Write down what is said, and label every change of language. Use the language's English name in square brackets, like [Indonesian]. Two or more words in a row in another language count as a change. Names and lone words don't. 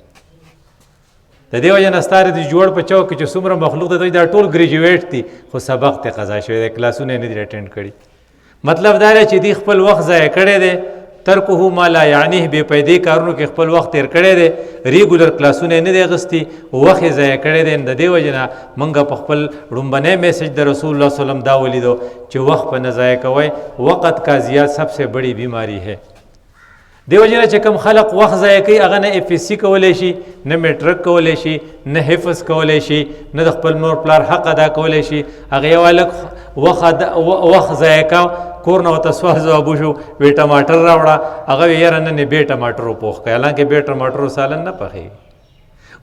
[Pashto] د دې وجه نه ستاره د جوړ په چوک کې چې څومره مخلوق دی دا ټول ګریجویټ دي، خو سبق ته قضا شوی دی، کلاسونه یې نه دي اټینډ کړي. مطلب دا دی چې دوی خپل وخت ضایع کړی دی ترکه [Arabic] ما لا یعنیه [Pashto] بې پیدې کارونو کې خپل وخت تیر کړی دی، ریګولر کلاسونه نه دی اخیستي، وخت یې ضایع کړی دی. د دې وجې نه موږ په خپل لومبنی میسج د رسول الله صلی الله علیه وسلم دا ولیدو چې وخت په نه ضایع کوئ، [Urdu] وقت کا ضیاع سب سے بڑی بیماری ہے. [Pashto] دیو جنا چې کوم خلق وخت ضایع کوي هغه نه اف ایس سی کولی شي، نه میټرک کولی شي، نه حفظ کولی شي، نه د خپل مور پلار حق ادا کولی شي. هغه یو هلک وخت ضایع کا، کور نه ورته سوال ځواب وشو، وی ټماټر راوړه، هغه وی یاره نن یې بې ټماټرو پوخ کړی، حالانکې بې ټماټرو سالن نه پخېږي.